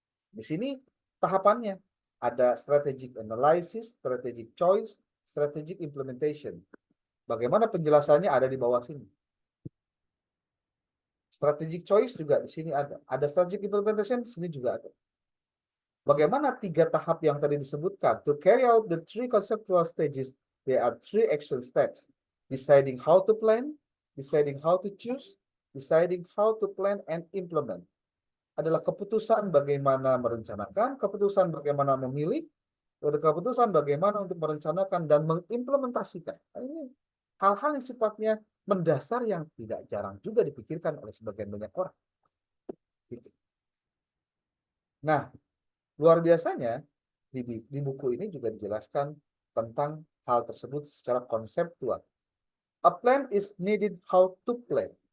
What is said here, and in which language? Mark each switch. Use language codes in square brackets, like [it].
[id] Di sini tahapannya ada strategic analysis, strategic choice, strategic implementation. Bagaimana penjelasannya ada di bawah sini. Strategic choice juga di sini ada. Ada strategic implementation di sini juga ada. Bagaimana 3 tahap yang tadi disebutkan? [en] To carry out the 3 conceptual stages, there are 3 action steps. Deciding how to plan, deciding how to choose, deciding how to plan and implement. [id] Adalah keputusan bagaimana merencanakan, keputusan bagaimana memilih, ada keputusan bagaimana untuk merencanakan dan mengimplementasikan. Nah, ini hal-hal yang sifatnya mendasar yang tidak jarang juga dipikirkan oleh sebagian banyak orang. Gitu. Nah, luar biasanya di buku ini juga dijelaskan tentang hal tersebut secara konseptual. [en] A plan is needed how to plan.